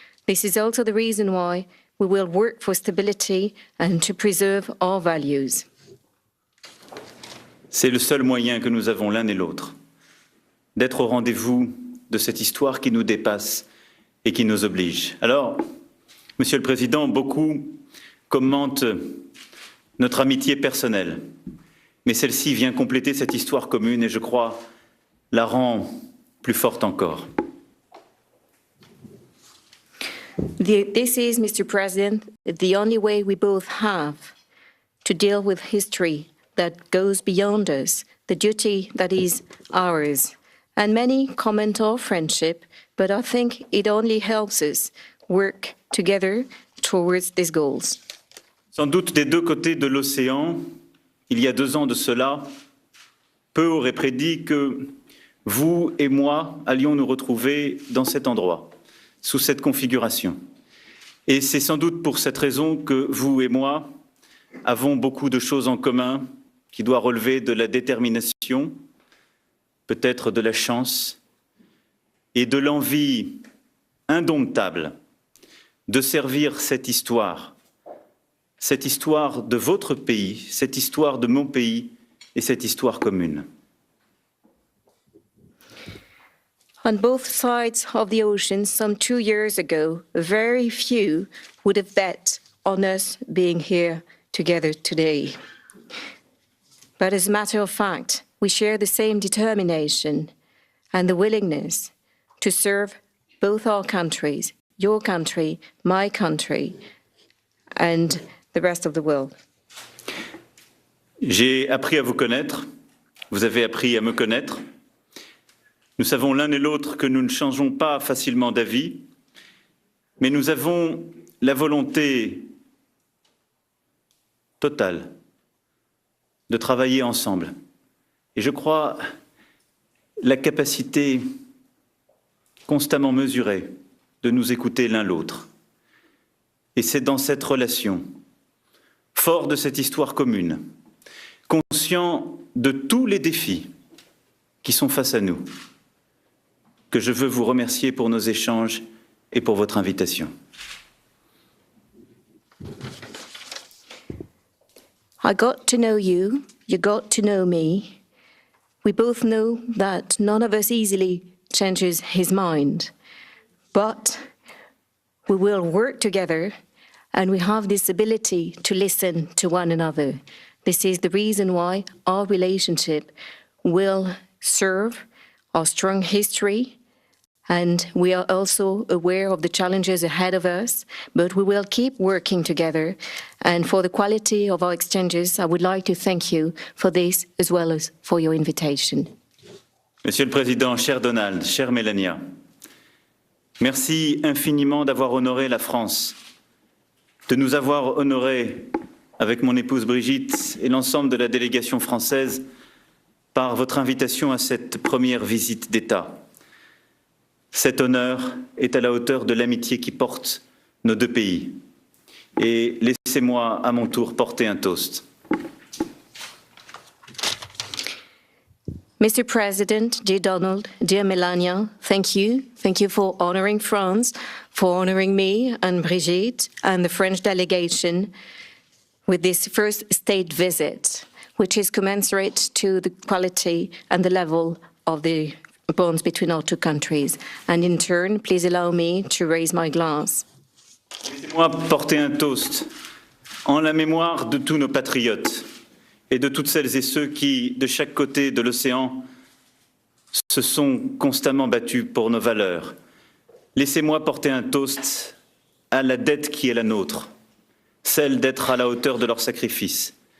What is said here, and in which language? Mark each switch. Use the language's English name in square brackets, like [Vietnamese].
[English] This is also the reason why we will work for stability and to preserve our values. [French] C'est le seul moyen que nous avons l'un et l'autre d'être au rendez-vous de cette histoire qui nous dépasse et qui nous oblige. Alors, Monsieur le Président, beaucoup commentent notre amitié personnelle, mais celle-ci vient compléter cette histoire commune et je crois la rend plus forte encore. [English] This is, Mr. President, the only way we both have to deal with history that goes beyond us, the duty that is ours. And many comment our friendship, but I think it only helps us work together towards these goals. [French] Sans doute des deux côtés de l'océan, il y a 2 ans de cela, peu auraient prédit que vous et moi allions nous retrouver dans cet endroit, sous cette configuration. Et c'est sans doute pour cette raison que vous et moi avons beaucoup de choses en commun qui doivent relever de la détermination, peut-être de la chance et de l'envie indomptable de servir cette histoire de votre pays, cette histoire de mon pays et cette histoire commune. [English] On both sides of the ocean, some 2 years ago, very few would have bet on us being here together today. But as a matter of fact, we share the same determination and the willingness to serve both our countries, your country, my country, and the rest of the world. [French] J'ai appris à vous connaître, vous avez appris à me connaître. Nous savons l'un et l'autre que nous ne changeons pas facilement d'avis, mais nous avons la volonté totale de travailler ensemble. Et je crois la capacité constamment mesurée de nous écouter l'un l'autre. Et c'est dans cette relation, fort de cette histoire commune, conscient de tous les défis qui sont face à nous, que je veux vous remercier pour nos échanges et pour votre invitation. [English] I got to know you, you got to know me. We both know that none of us easily changes his mind, but we will work together and we have this ability to listen to one another. This is the reason why our relationship will serve our strong history, and we are also aware of the challenges ahead of us, but we will keep working together. And for the quality of our exchanges, I would like to thank you for this as well as for your invitation. [French] Monsieur le Président, cher Donald, chère Mélania, merci infiniment d'avoir honoré la France, de nous avoir honorés avec mon épouse Brigitte et l'ensemble de la délégation française par votre invitation à cette première visite d'État. Cet honneur est à la hauteur de l'amitié qui porte nos deux pays. Et laissez-moi à mon tour porter un toast. [English] Mr. President, dear Donald, dear Melania, thank you. Thank you for honoring France, for honoring me and Brigitte and the French delegation with this first state visit, which is commensurate to the quality and the level of the bonds between our two countries. And in turn, please allow me to raise my glass. [French] Laissez-moi porter un toast en la mémoire de tous nos patriotes et de toutes celles et ceux qui, de chaque côté de l'océan, se sont constamment battus pour nos valeurs. Laissez-moi porter un toast à la dette qui est la nôtre, celle d'être à la hauteur de leur sacrifice.